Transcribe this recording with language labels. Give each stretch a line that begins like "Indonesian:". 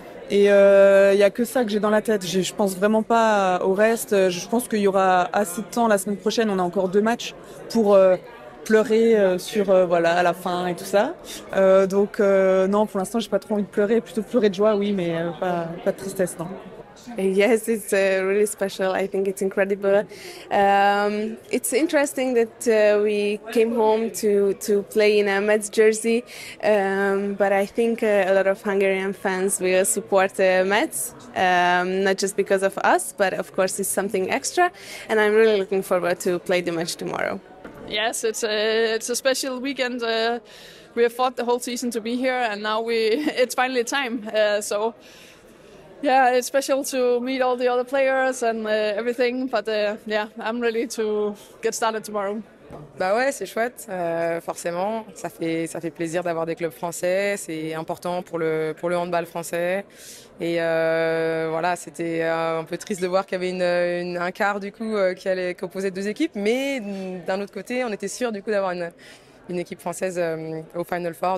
French: Et il y a que ça que j'ai dans la tête. Je pense vraiment pas au reste. Je pense qu'il y aura assez de temps la semaine prochaine. On a encore 2 matchs pour pleurer sur à la fin et tout ça. Non, pour l'instant, j'ai pas trop envie de pleurer. Plutôt pleurer de joie, oui, mais pas de tristesse, non.
English: Yes, it's really special. I think it's incredible. It's interesting that we came home to play in a Mets jersey, but I think a lot of Hungarian fans will support Mets, not just because of us, but of course it's something extra, and I'm really looking forward to play the match tomorrow. Yes, it's a special weekend. We have fought the whole season to be here, and now it's finally time. Yeah, it's special to meet all the other players and everything, but I'm ready to get started tomorrow.
French: Bah ouais, c'est chouette, forcément. Ça fait plaisir d'avoir des clubs français. C'est important pour le handball français. Et voilà, c'était un peu triste de voir qu'il y avait un quart du coup qui allait composer 2 équipes, mais d'un autre côté, on était sûr du coup d'avoir une équipe française au Final Four.